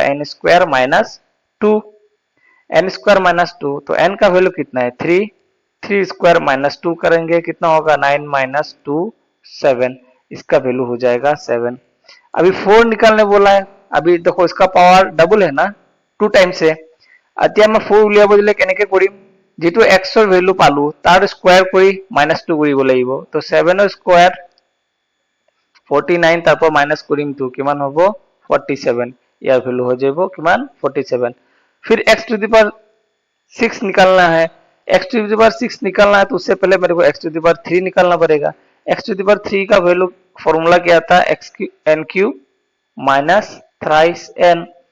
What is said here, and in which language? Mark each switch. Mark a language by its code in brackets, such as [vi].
[hi] N square minus 2। N square minus 2, तो N का value कितना है? 3। 3 स्क्वायर माइनस 2 करेंगे कितना होगा? 9 माइनस 2 7, इसका वैल्यू हो जाएगा 7। अभी 4 निकालने बोला है। अभी देखो इसका पावर डबल है ना, 2 टाइम्स है। [as] এতিয়া मैं 4 উলিয়াব দিলে কেনেকে কৰিম? যেটো x ৰ ভ্যালু পালো তাৰ স্কয়াৰ কৰি -2 কৰিব লাগিব। তো 7 ৰ স্কয়াৰ 49, তারপর মাইনাস করিম 2, কিমান হ'ব? 47। [hi] यार वैल्यू हो जाएगा किमान 47। फिर x टू द पावर 6 निकालना है। x टू द पावर 6 निकालना है तो उससे पहले मेरे को x टू द पावर 3 निकालना पड़ेगा। x टू द पावर 3 का वैल्यू फॉर्मूला क्या था? n cube minus thrice n।